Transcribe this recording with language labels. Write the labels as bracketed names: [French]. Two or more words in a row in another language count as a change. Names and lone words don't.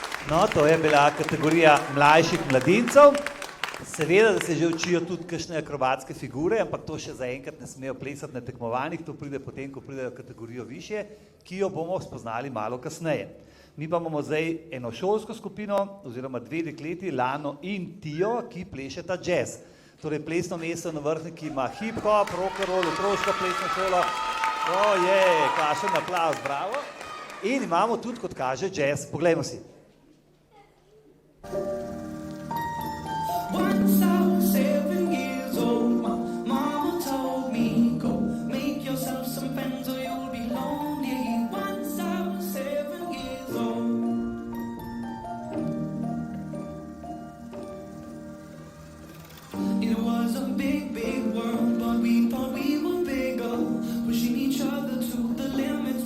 [Slovenian] No, to je bila kategorija mlajših mladincev. Seveda, da se že učijo tudi kakšne akrobatske figure, ampak to še zaenkrat ne smejo plesati na tekmovanjih, to pride potem, ko pridejo kategorijo višje, ki jo bomo spoznali malo kasneje. Mi pa imamo zdaj eno šolsko skupino, oziroma dve dekleti, Lano in Tijo, ki plešeta jazz. Torej, plesno mesto na Vrhniki ima hip-hop, [English] rock and roll, [Slovenian] otroško plesno šolo. Kakšen aplavz, bravo. In imamo tudi, kot kaže, jazz. Poglejmo si. [English] Once I was 7 years old, my mama told me, go make yourself some friends or you'll be lonely. Once I was 7 years old. It was a big, big world, but we thought we were bigger, pushing each other to the limits.